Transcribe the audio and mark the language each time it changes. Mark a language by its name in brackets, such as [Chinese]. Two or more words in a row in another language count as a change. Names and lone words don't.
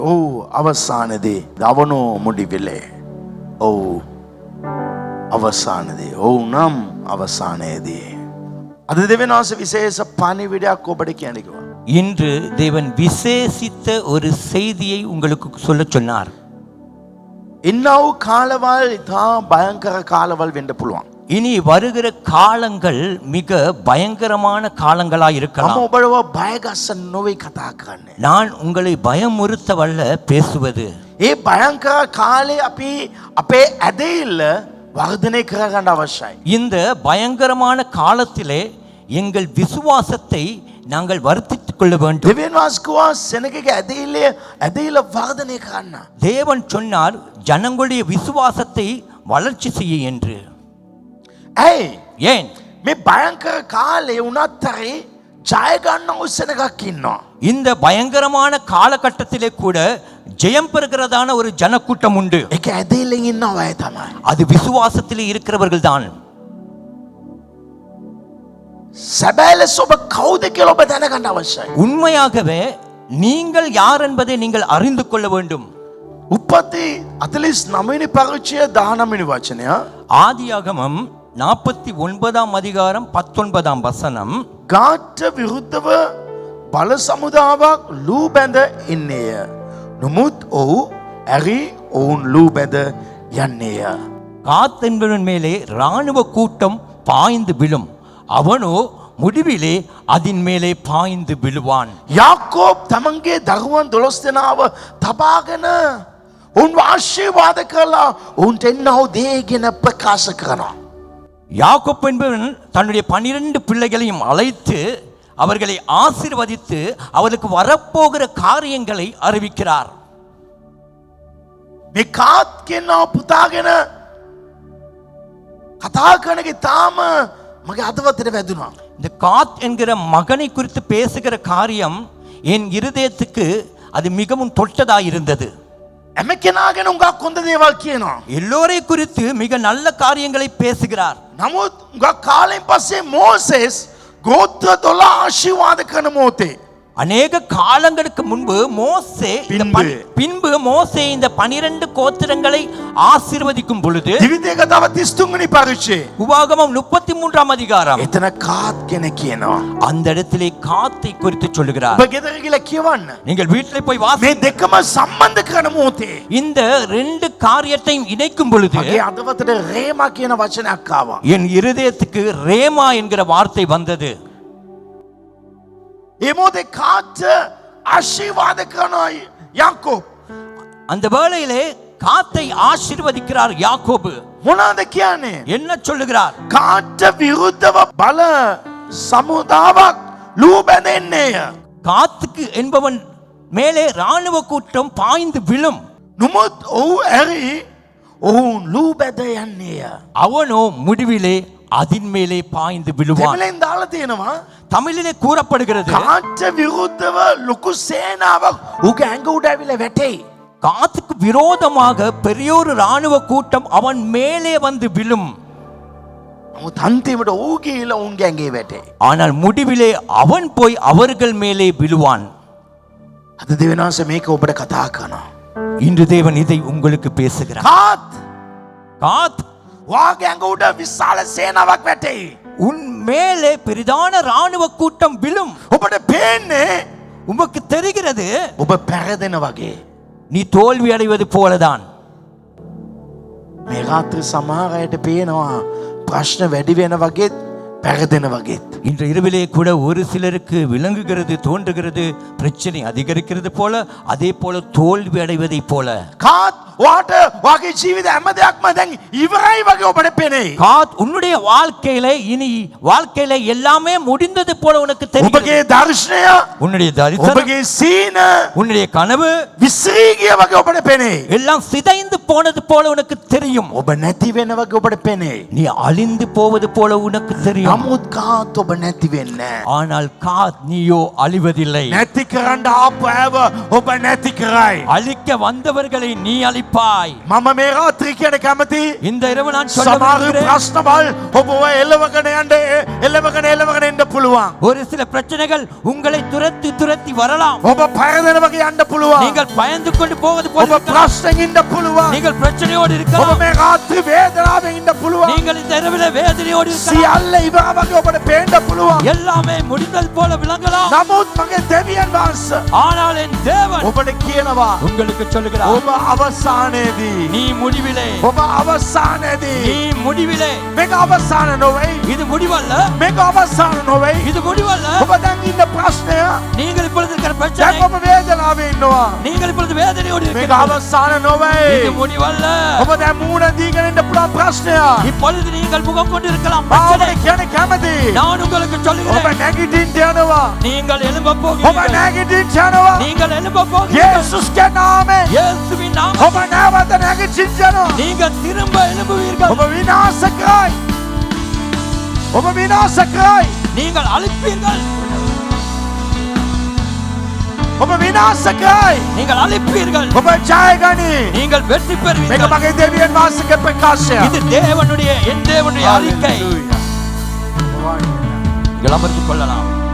[Sinhala] ஓ අවසානදී [Tamil] அவனோ முடிவிலே [Sinhala] ஓ අවසානදී ඔව් නම් අවසානයේදී අද දෙවියන් වහන්සේ විශේෂ පණිවිඩයක් ඔබට කියන්න කිව්වා. [Tamil] இன்று தேவன் விசேஷித்த ஒரு செய்தியை உங்களுக்கு சொல்ல சொன்னார். [Sinhala] ඉන්නව කාලවල් ඉතා භයංකර කාලවල් වෙන්න පුළුවන්. [Tamil] இனி வருகிற காலங்கள் மிக பயங்கரமான காலங்களாய் இருக்கலாம். [Sinhala] මම ඔබව බයගස්සන්න නොවේ කතා කරන්නේ. [Tamil] நான் உங்களை பயமுறுத்தவல்ல பேசுவது. [Sinhala] ඒ භයංකර කාලේ අපි අපේ ඇදහිල්ල වර්ධනය කරගන්න අවශ්‍යයි. [Tamil] இந்த பயங்கரமான காலத்திலே எங்கள் விசுவாசத்தை நாங்கள் வர்த்தித்துக் கொள்ள வேண்டும். [Sinhala] දෙවියන් වහන්සේ කිව්වා සෙනගගේ ඇදහිල්ල වර්ධනය කරන්න. [Tamil] தேவன் சொன்னார் ஜனங்களுடைய விசுவாசத்தை வளர்ச்சி செய்ய என்று. [Sinhala] ඇයි? [Tamil] ஏன்? [Sinhala] මේ භයංකර කාලේ උනත් හරි ජය ගන්නව සෙනගක් ඉන්නවා. [Tamil] இந்த பயங்கரமான காலகட்டத்திலே கூட ஜெயம் பெறுகிறதான ஒரு ஜனக்கூட்டம் உண்டு. [Sinhala] ඒක ඇදහිල්ලෙන් ඉන්නව අය තමයි. [Tamil] அது விசுவாசத்திலே இருக்கிறவர்கள் தான். [Sinhala] සැබෑ ලෙස ඔබ කවුද කියලා ඔබ දැනගන්න අවශ්‍යයි. [Tamil] உண்மையாகவே நீங்கள் யார் என்பதை நீங்கள் அறிந்து கொள்ள வேண்டும். [Sinhala] උපති 49 වෙනි පරිච්ඡේදය 19 වෙනි වචනය. [Tamil] ஆதியாகமம் 49ஆம் அதிகாரம் 19ஆம் வசனம். [Sinhala] ගාට විරුද්ධව බල සමුදාවක් ලූ බැඳ ඉන්නේය. නමුත් ඔහු ඇරි ඔවුන් ලූ බැඳ යන්නේය. [Tamil] காத் என்பவன் மேலே இராணுவ கூட்டம் பாய்ந்து விழும், அவனோ முடிவிலே அதின் மேலே பாய்ந்து விழுவான். [Sinhala] යාකෝබ් තමන්ගේ දරුවන් 12 දෙනාව තබාගෙන උන් ආශිර්වාද කළා. උන්ට එන්නව දේ ගැන ප්‍රකාශ කරනවා. [Tamil] யாக்கோப்பு என்பவன் தன்னுடைய 12 பிள்ளைகளையும் அழைத்து அவர்களை ஆசீர்வதித்து அவருக்கு வரப்போகிற காரியங்களை அறிவிக்கிறார். [Sinhala] මේ කාත් කියනවා පුතාගෙන කතා කරනගේ තාම මගේ අදවතට වැදුනා. [Tamil] இந்த காத் என்கிற மகனை குறித்து பேசுகிற காரியம் என் இருதயத்துக்கு அது மிகவும் தொட்டதாய் இருந்தது. [Sinhala] හැම කෙනාගෙන උඟක් හොඳ දේවල් කියනවා. [Tamil] எல்லோரை குறித்து மிக நல்ல காரியங்களை பேசுகிறார். [Sinhala] නමුත් උඟක් කාලෙන් පස්සේ මෝසෙස් ගෝත්‍ර 12 ආශිර්වාද කරන මොහොතේ [Tamil] அநேக காலங்களுக்கு முன்பு மோசே பின்பு மோசே இந்த 12 கோத்திரங்களை ஆசீர்வதிக்கும் பொழுது [Sinhala] දිවිදේ කතාව 33 වෙනි පරිච්ඡේදය. [Tamil] உபாகமம் 33ஆம் அதிகாரம். [Sinhala] එතන කාත් කෙනෙක් කියනවා. [Tamil] அந்த இடத்திலே காத்தை குறித்து சொல்லுகிறார். [Sinhala] ඔබ ගෙදර ගිහලා කියවන්න. [Tamil] நீங்கள் வீட்டிலே போய் [Sinhala] මේ [Tamil] வாசி. [Sinhala] දෙකම සම්බන්ධ කරන මොහොතේ [Tamil] இந்த 2 காரியத்தையும் இணைக்கும் பொழுது [Sinhala] මගේ අදවතට රේමා කියන වචනයක් ආවා. [Tamil] என் இருதயத்துக்கு ரேமா என்கிற வார்த்தை வந்தது. [Sinhala] ඒ මොහොතේ කාත් ආශිර්වාද කරනවා යාකෝබ්. [Tamil] அந்த வேளையிலே காத்தை ஆசீர்வதிக்கிறார் யாக்கோபு. [Sinhala] මොනවාද කියන්නේ? [Tamil] என்ன சொல்லுகிறார்? [Sinhala] කාට විරුද්ධව බල සමුදාවක් ලූ බැඳෙන්නේය. [Tamil] காத்துக்கு என்பவன் மேலே இராணுவ கூட்டம் பாய்ந்து விழும், [Sinhala] නමුත් ඔහු ඇරි ඔවුන් ලූ බැඳ යන්නේය. [Tamil] அவனோ முடிவிலே அதின் மேலே பாய்ந்து விழுவான். [Sinhala] දෙමළෙන් දාලා තියෙනවා [Tamil] தமிழிலே கூறப்படுகிறது [Sinhala] කාට විරුද්ධව ලොකු සේනාවක් උගේ ඇඟ උඩ ඇවිල්ලා වැටෙයි. [Tamil] காத்துக்கு விரோதமாக பெரியோரு இராணுவ கூட்டம் அவன் மேலே வந்து விழும். [Sinhala] නමුත් අන්තිමට ඔහු ගිහිල්ලා උන්ගේ ඇඟේ වැටෙයි. [Tamil] ஆனால் முடிவிலே அவன் போய் அவர்கள் மேலே விழுவான். [Sinhala] අද දෙවියන් වහන්සේ මේක ඔබට කතා කරනවා. [Tamil] இன்று தேவன் இதை உங்களுக்கு பேசுகிறார். [Sinhala] කාත් [Tamil] காத் [Sinhala] වාගේ ඇඟ උඩ විශාල සේනාවක් වැටෙයි. [Tamil] உன் மேலே பெரிதான இராணுவ கூட்டம் விழும். [Sinhala] ඔබට පේන්නේ [Tamil] உமக்கு தெரிகிறது [Sinhala] ඔබ පැරදෙන වගේ. [Tamil] நீ தோல்வி அடைவது போலதான். [Sinhala] මේ රාත්‍රී සමහර අයට පේනවා ප්‍රශ්න වැඩි වෙන වගේත් පැරදෙන වගේත්. [Tamil] இன்று இரவிலே கூட ஒரு சிலருக்கு விளங்குகிறது, தோன்றுகிறது, பிரச்சனை அதிகரிக்கிறது போல, அதே போல தோல்வி அடைவதை போல. [Sinhala] කාත් වාට වාගේ ජීවිත හැම දෙයක්ම දැන් ඉවරයි වගේ ඔබට පේන්නේ. [Tamil] காத் உன்னுடைய வாழ்க்கையில எல்லாமே முடிந்தது போல உனக்கு தெரியும். [Sinhala] ඔබගේ දර්ශනය [Tamil] உன்னுடைய தரிசனம், [Sinhala] ඔබගේ සීන [Tamil] உன்னுடைய கனவு [Sinhala] විසිරී ගිය වගේ ඔබට පේන්නේ. [Tamil] எல்லாம் சிதைந்து போனது போல உனக்கு தெரியும். [Sinhala] ඔබ නැති වෙන වගේ ඔබට පේන්නේ. [Tamil] நீ அழிந்து போவது போல உனக்கு தெரியும். விழும் [Sinhala] නමුත් කාත් ඔබ නැති වෙන්නේ නැහැ. [Tamil] ஆனால் காத் நீயோ அழிவதில்லை. [Sinhala] නැති කරන්න ආපු ඇව ඔබ නැති කරයි. [Tamil] அழிக்க வந்தவர்களை நீ அழிப்பாய். [Sinhala] මම මේ රාත්‍රී කියන කැමති [Tamil] இந்த இரவு நான் சொல்ல [Sinhala] සමහර [Tamil] விரும்புகிறேன். [Sinhala] ප්‍රශ්නවල් ඔබව එල්ලවගෙන එන්න පුළුවන්. [Tamil] ஒரு சில பிரச்சனைகள் உங்களை துரத்தி துரத்தி வரலாம். [Sinhala] ඔබ පරදෙන වගේ යන්න පුළුවන්. [Tamil] நீங்கள் பயந்து கொண்டு போவது போல [Sinhala] ඔබ [Tamil] இருக்கலாம். [Sinhala] ප්‍රශ්නෙන් ඉන්න පුළුවන්. [Tamil] நீங்கள் பிரச்சனையோடு [Sinhala] ඔබ [Tamil] இருக்கலாம். [Sinhala] මේ රාත්‍රී වේදනාවෙන් ඉන්න පුළුවන්. [Tamil] நீங்கள் இந்த இரவில வேதனையோடு இருக்கலாம். [Sinhala] සියල්ල ඉවර වගේ ඔබට පේන්න පුළුවන්. [Tamil] எல்லாமே முடிந்தது போல விளங்கலாம். [Sinhala] නමුත් මගේ දෙවියන් වහන්සේ [Tamil] ஆனால் என் தேவன் [Sinhala] ඔබට කියනවා [Tamil] உங்களுக்கு சொல்லுகிறார், [Sinhala] ඔබ අවසානයේදී [Tamil] நீ முடிவிலே, [Sinhala] ඔබ අවසානයේදී [Tamil] நீ முடிவிலே. [Sinhala] මේක අවසාන නොවේ. [Tamil] இது முடிவல்ல, [Sinhala] මේක අවසාන නොවේ. [Tamil] இது முடிவல்ல. [Sinhala] ඔබ දැන් ඉන්න ප්‍රශ්නය [Tamil] நீங்கள் இப்பொழுது இருக்கிற [Sinhala] දැන් [Tamil] பிரச்சனை, [Sinhala] ඔබ වේදනාවේ ඉන්නවා. [Tamil] நீங்கள் இப்பொழுது வேதனையோடு [Sinhala] මේක [Tamil] இருக்கிறீர்கள். [Sinhala] අවසාන නොවේ. [Tamil] இது முடிவல்ல. [Sinhala] ඔබ දැන් මූණ දීගෙන ඉන්න පුළුවන් ප්‍රශ්නය. [Tamil] இப்பொழுது நீங்கள் முகம் கொண்டு இருக்கலாம் [Sinhala] ඔබ [Tamil] பிரச்சனை. [Sinhala] කියන කැමති. [Tamil] நான் உங்களுக்கு [Sinhala] ඔබ [Tamil] சொல்லுகிறேன், [Sinhala] නැගිටින්න යනවා. [Tamil] நீங்கள் எழும்ப [Sinhala] ඔබ [Tamil] போகிறீர்கள். [Sinhala] නැගිටින්න යනවා. [Tamil] நீங்கள் எழும்ப போகிறீர்கள். [Sinhala] යේසුස්ගේ නාමයෙන් [Tamil] இயேசுவின் நாமத்தில் [Sinhala] ඔබ නැවත නැගිටින්න යනවා. [Tamil] நீங்கள் திரும்ப எழும்புவீர்கள். [Sinhala] ඔබ විනාශ කරයි. ඔබ විනාශ කරයි. [Tamil] நீங்கள் அழிப்பீர்கள். [Sinhala] ඔබ විනාශ කරයි. [Tamil] நீங்கள் அழிப்பீர்கள். [Sinhala] ඔබ ජය ගනි. [Tamil] நீங்கள் வெற்றி [Sinhala] මේක [Tamil] பெறுவீர்கள். [Sinhala] මගේ දෙවියන් වහන්සේගේ ප්‍රකාශය. [Tamil] இது தேவனுடைய என் தேவனுடைய அறிக்கை. நீங்கள் அமர்ந்து கொள்ளலாம்.